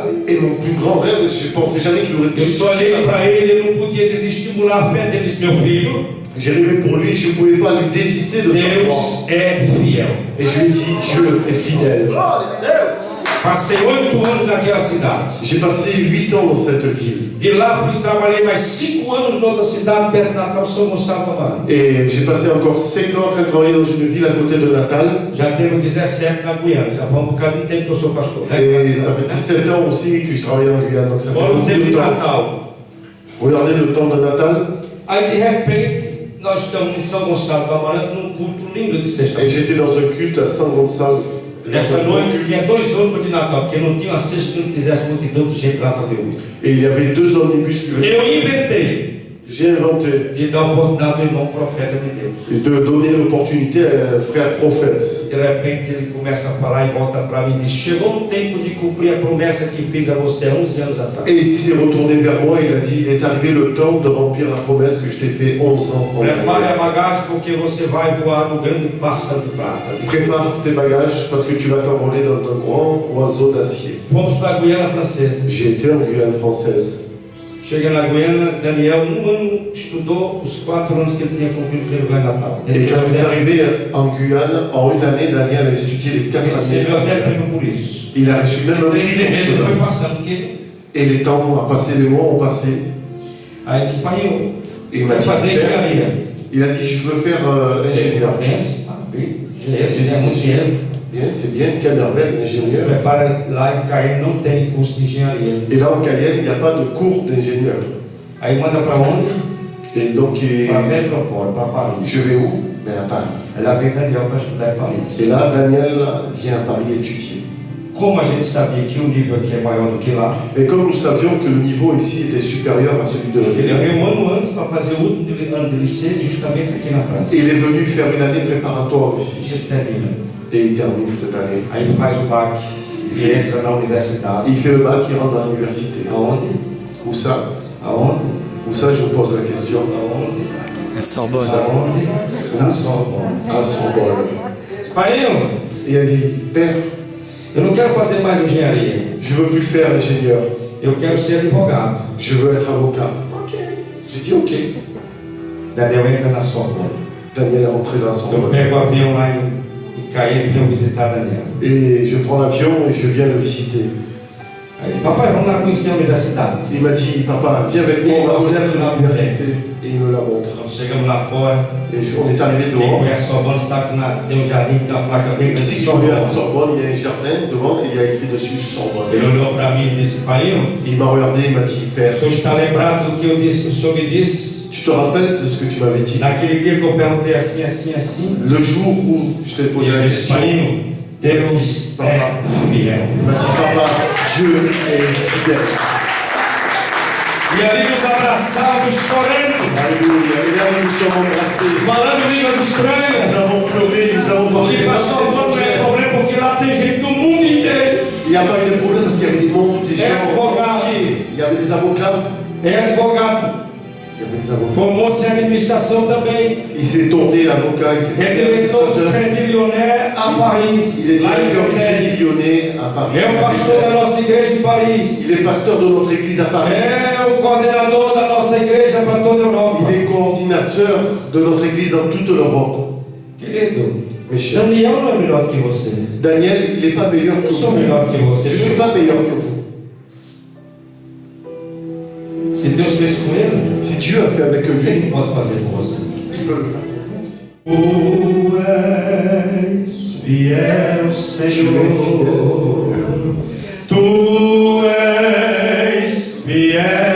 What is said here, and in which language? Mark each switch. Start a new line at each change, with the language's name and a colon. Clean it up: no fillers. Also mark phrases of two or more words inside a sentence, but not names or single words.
French: Et mon plus grand rêve, je pensais jamais qu'il aurait pu
Portuguese: Eu só olhei
French: étudier.
Portuguese: para ele, ele não podia desestimular a fé dele. Disse, meu filho,
French: J'ai rêvé pour lui, je ne pouvais pas lui désister de sa foi.
Portuguese: Deus é fiel.
French: Et je lui ai dit, Dieu est fidèle.
Portuguese: Passei 8 anos naquela cidade.
French: J'ai passé 8 ans dans cette ville.
Portuguese: De lá fui trabalhei mais 5 anos noutra cidade, perto de Natal, São Gonçalo do Maranhão.
French: Et j'ai passé encore 5 ans en train de travailler dans une ville à côté de Natal.
Portuguese: Já tenho 17 na Guiana, já vamos um bocadinho de tempo que eu sou pastor. Né?
French: Et ça fait 17 ans aussi que je travaille en Guyane, donc ça fait
Portuguese: Olha o
French: beaucoup
Portuguese: tempo de
French: de temps. Natal. Regardez le temps de Natal.
Portuguese: Aí de repente, nós estamos em São Gonçalo do Maranhão num culto lindo de
French: Et
Portuguese: sexta-feira.
French: j'étais dans un culte à San Gonçalo.
Portuguese: Esta noite tinha 2 ônibus de Natal, porque não tinha uma sexta que não tivesse multidão de gente lá para ver.
French: Et il y avait 2 omnibus qui venaient.
Portuguese: Eu inventei
French: J'ai inventé
Portuguese: de dar a oportunidade ao irmão profeta de Deus.
French: de donner l'opportunité à un frère prophète.
Portuguese: De repente ele começa a falar e volta para mim e diz: chegou o tempo de cumprir a promessa que fiz a você há 11 anos atrás.
French: Et il s'est retourné vers moi, il a dit, il est arrivé le temps de remplir la promesse que je t'ai fait 11 ans en
Portuguese: Prepare a
French: arrière.
Portuguese: bagagem porque você vai voar no grande pássaro de prata.
French: Prépare tes bagages parce que tu vas t'envoler dans un grand oiseau d'acier.
Portuguese: Fomos para a Guiana Francesa.
French: J'ai été en Guyane française.
Portuguese: Chega na Guiana, Daniel, um ano, estudou os 4 anos que ele tinha cumprido pelo Grande Natal.
French: Et quand il est arrivé en Guyane, en une année, Daniel a étudié les 4
Portuguese: Recebeu
French: années.
Portuguese: até prêmio por isso.
French: Il a reçu même un prix
Portuguese: Ele
French: pour
Portuguese: foi
French: cela.
Portuguese: passando, porque
French: Et les temps ont passé, les mois ont passé.
Portuguese: aí ele disse: pai, eu
French: Et il m'a
Portuguese: quero
French: dit,
Portuguese: fazer
French: Père,
Portuguese: engenharia.
French: il a dit, je veux faire ingénieur.
Portuguese: Engenheiro, é muito dinheiro.
French: Bien, c'est bien, quelle merveille,
Portuguese: Se
French: ingénieur.
Portuguese: prepara, lá em Caen não tem curso de engenharia.
French: Et là, en Cayenne, il n'y a pas de cours d'ingénieur.
Portuguese: Aí manda para onde?
French: Et donc,
Portuguese: Para Metrópole, para Paris.
French: je vais où? Ben, à Paris.
Portuguese: Aí lá vem Daniel para estudar em Paris.
French: Et là, Daniel vient à Paris étudier.
Portuguese: Como a gente sabia que o nível aqui é maior do que lá,
French: Et comme nous savions que le niveau ici était supérieur à celui de
Portuguese: ele
French: l'Orient,
Portuguese: veio um ano antes para fazer o último ano de lycée, justamente aqui na França.
French: il est venu faire une année préparatoire
Portuguese: E
French: ici.
Portuguese: ele termina.
French: Et il termine cette année.
Portuguese: Aí ele faz o BAC e entra na universidade.
French: Il fait le bac, il rentre dans l'université.
Portuguese: Aonde?
French: Où ça?
Portuguese: Aonde?
French: Où ça, je vous pose la question.
Portuguese: Aonde?
French: À Sorbonne.
Portuguese: Aonde? Na Sorbonne.
French: À Sorbonne.
Portuguese: Pai,
French: Et il a dit, Père,
Portuguese: eu não quero fazer mais engenharia.
French: je veux plus faire ingénieur.
Portuguese: Eu quero ser advogado.
French: Je veux être avocat. Ok. J'ai dit, ok.
Portuguese: Daniel entra na Sorbonne.
French: Daniel est rentré dans
Portuguese: Eu
French: Sorbonne.
Portuguese: pego o avião lá em Caen e venho visitar Daniel.
French: Et je prends l'avion et je viens le visiter.
Portuguese: Aí, papai, vamos lá conhecer a universidade.
French: Il m'a dit, papa, viens avec moi, on va connaître l'université. Et il me la montre.
Portuguese: Nós chegamos lá fora.
French: Et on est arrivé
Portuguese: Quem
French: devant.
Portuguese: conhece Sorbonne sabe que tem um jardim, tem uma placa bem grande.
French: Si tu regardes Sorbonne, il y a un jardin devant et il y a écrit dessus Sorbonne.
Portuguese: Ele olhou para mim e disse: pai,
French: Il m'a regardé, il m'a dit,
Portuguese: o
French: Père,
Portuguese: senhor está lembrado do que eu disse, o senhor me disse?
French: tu te rappelles de ce que tu m'avais dit?
Portuguese: Naquele dia que eu perguntei assim, assim, assim.
French: Le jour où je t'ai posé la
Portuguese: Ele disse:
French: question,
Portuguese: pai, Deus é fiel.
French: il m'a dit, papa, Dieu est fidèle.
Portuguese: E ali nos abraçávamos, chorando,
French: Alléluia. Et là, nous nous sommes embrassés.
Portuguese: falando línguas
French: Nous
Portuguese: estranhas.
French: avons pleuré, nous avons parlé
Portuguese: E
French: des
Portuguese: pastor,
French: langues
Portuguese: não é
French: étrangères.
Portuguese: problema porque lá tem gente do mundo inteiro.
French: Il n'y a pas eu de problème parce qu'il y avait des mondes, des gens entiers. Il y avait des avocats.
Portuguese: É advogado.
French: Il y avait des avocats.
Portuguese: Formou-se em administração também.
French: Il s'est tourné avocat, il s'est
Portuguese: É
French: fait
Portuguese: diretor do
French: administrateur.
Portuguese: Crédit Lyonnais a Paris.
French: Il est
Portuguese: Lá em
French: directeur du Lyonnais. Crédit Lyonnais à Paris.
Portuguese: É o pastor da nossa igreja em Paris.
French: Il est pasteur de notre église à Paris.
Portuguese: É o coordenador da nossa igreja para toda a Europa.
French: Il est coordinateur de notre église dans toute l'Europe.
Portuguese: Querido,
French: Mes chers.
Portuguese: Daniel não é melhor que você. Daniel,
French: il n'est pas meilleur que
Portuguese: Eu sou
French: vous.
Portuguese: melhor que você.
French: Je ne suis pas meilleur que vous.
Portuguese: Se Deus fez com ele,
French: Si Dieu a fait avec lui,
Portuguese: quem pode fazer com você?
French: il peut le faire pour vous aussi.
Portuguese: Tu és fiel,
French: Tu es
Portuguese: Senhor.
French: fidèle, Seigneur.
Portuguese: Tu és fiel, Senhor.